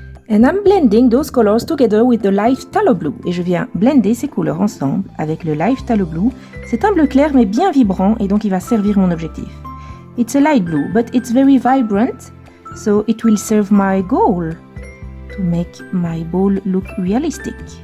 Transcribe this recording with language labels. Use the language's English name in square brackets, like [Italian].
[English] And I'm blending those colors together with the light phthalo blue. [French] Et je viens blender ces couleurs ensemble avec le light phthalo blue. C'est un bleu clair mais bien vibrant et donc il va servir mon objectif. [English] It's a light blue, but it's very vibrant, so it will serve my goal to make my ball look realistic.